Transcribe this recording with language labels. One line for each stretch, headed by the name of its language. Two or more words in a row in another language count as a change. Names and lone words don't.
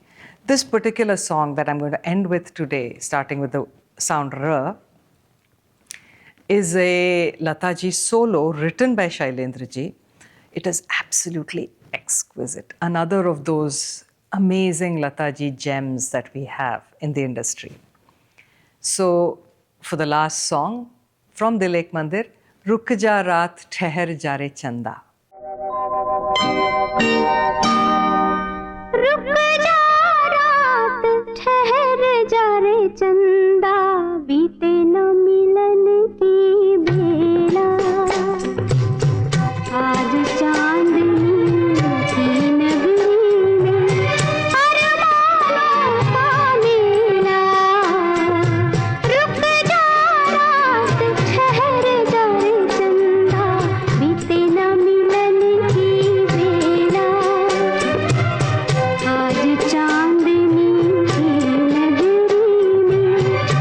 English: This particular song that I'm going to end with today, starting with the sound R, is a Lataji solo written by Shailendra ji. It is absolutely exquisite. Another of those amazing Lataji gems that we have in the industry. So, for the last song from Dil Ek Mandir, Ruk Ja Raat Theher Ja Re Chanda.
Hindi: रुक जा रात ठहर जा रे चंदा बीते न मिलन की बेला आज चांदनी की नगरी में अरमानों का मेला रुक जा रात ठहर जा रे चंदा बीते न मिलन की बेला आज चांदनी की नगरी में